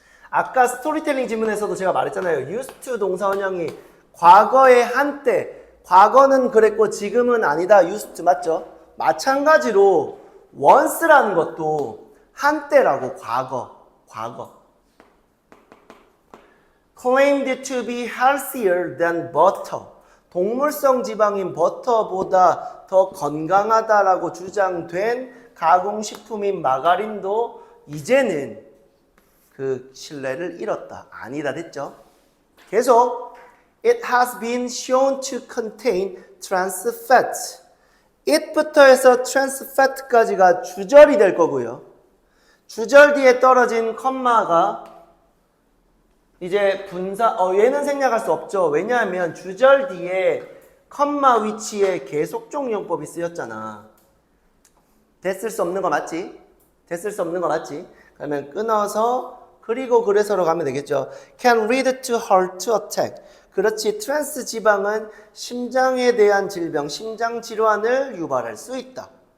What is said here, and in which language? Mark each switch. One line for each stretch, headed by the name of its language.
Korean: 아까 스토리텔링 지문에서도 제가 말했잖아요. used to 동사 원형이 과거의 한때. 과거는 그랬고 지금은 아니다. used to 맞죠? 마찬가지로 once라는 것도 한때라고. 과거.
English: claimed to be healthier than butter.
Korean: 동물성 지방인 버터보다 더 건강하다라고 주장된 가공식품인 마가린도 이제는 그 신뢰를 잃었다. 아니다 됐죠? 계속
English: It has been shown to contain trans fat.
Korean: it부터 해서 trans fat까지가 주절이 될 거고요. 주절 뒤에 떨어진 컴마가 이제 분사, 얘는 생략할 수 없죠. 왜냐하면 주절 뒤에 컴마 위치에 계속종 용법이 쓰였잖아. 됐을 수 없는 거 맞지? 됐을 수 없는 거 맞지? 그러면 끊어서 그리고 그래서로 가면 되겠죠.
English: Can lead to heart attack.
Korean: 그렇지. 트랜스 지방은 심장에 대한 질병, 심장 질환을 유발할 수 있다.